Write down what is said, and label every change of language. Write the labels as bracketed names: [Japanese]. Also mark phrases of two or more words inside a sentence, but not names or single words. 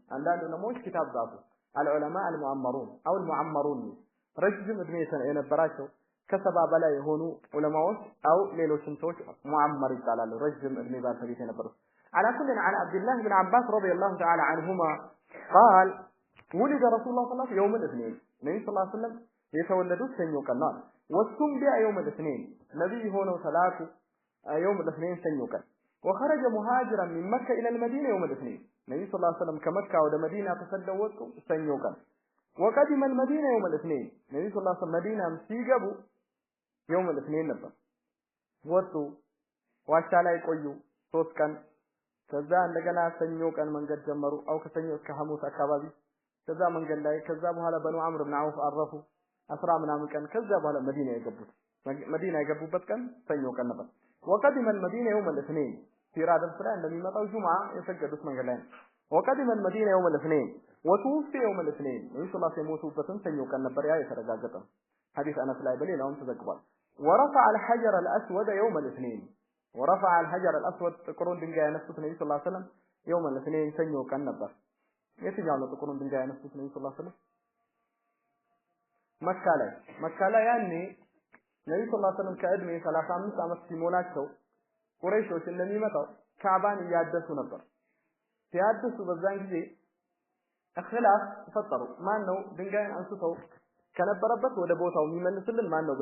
[Amharic] አንዳንድ ዑለማዎች ኪታብ ጻፉ [Arabic] العلماء المعمرون أو المعمرون [Amharic] ረጅም እድሜ የነበራቸው ከሰባ በላይ የሆኑ ዑለማዎች አው ሌሎችም ሰዎች ሙአመር ይባላሉ ረጅም እድሜ ባለቤት የነበሩ [Arabic] على كل عن عبد الله بن عباس رضي الله تعالى عنهما قال ولد رسول الله صلى الله عليه وسلم يوم الاثنين النبي صلى الله عليه [Amharic] وسلم የተወለዱት ሰኞ ቀን ነው ወሱም ቢያ [Arabic] يوم الاثنين [Amharic] ነብይ ሆነው ሰላቱ [Arabic] يوم الاثنين [Amharic] ሰኞ ቀን [Arabic] وخرج مهاجرا من مكة إلى المدينة يوم الاثنين النبي صلى الله عليه وسلم كمكة [Amharic] ወደ መዲና ተሰደው ወጡ ሰኞ ቀን وقدم [Arabic] المدينة يوم الاثنين النبي صلى الله عليه وسلم [Amharic] መዲና ሲገቡ [Arabic] يوم الاثنين [Amharic] ነበር ወጡ ዋሻ ላይ ቆዩ 3 ቀን ከዛ እንደገና ሰኞ ቀን መንገድ ጀመሩ አው ከሰኞ እስከ ሐሙስ አካባቢ ከዛ መንገድ ላይ ከዛ በኋላ በኑ አምር ብን አውፍ አረፉ 10 ምናምን ቀን ከዛ በኋላ መዲና የገቡበት ቀን ሰኞ ቀን ነበር [Arabic] وقدم المدينة يوم الاثنين [Amharic] ሲራ ደርስ ላይ እንደሚመጣው ጁምዓ የሰገዱት መንገድ ላይ [Arabic] وقدم المدينة يوم الاثنين وتوفي يوم الاثنين [Amharic] ኢንሻአላህ የሞቱበትን ሰኞ ቀን ነበር ያ የተረጋገጠ ሐዲስ አነስ ላይ በሌላውም ተዘግቧል [Arabic] ورفع الحجر الأسود يوم الاثنين ورفع الحجر الأسود [Amharic] ጥቁሩን ድንጋይ ያነሱት ነብዩ [Arabic] صلى الله عليه وسلم يوم الاثنين [Amharic] ሰኞ ቀን ነበር የትኛው ነው ጥቁሩን ድንጋይ ያነሱት ነብዩ [Arabic] صلى الله عليه وسلم [Amharic] መካ ላይ ያኔ ነብዩ [Arabic] صلى الله عليه وسلم [Amharic] ከእድሜ 35 ዓመት ሲሞላቸው ቁረይሾች እንደሚመጣው ካዕባን ያደሱ ነበር ሲያድሱ በዛን ጊዜ እخلاፍ ተፈጠሩ ማን ነው ድንጋይን አንስተው ከነበረበት ወደ ቦታው የሚመልስልን ማን ነው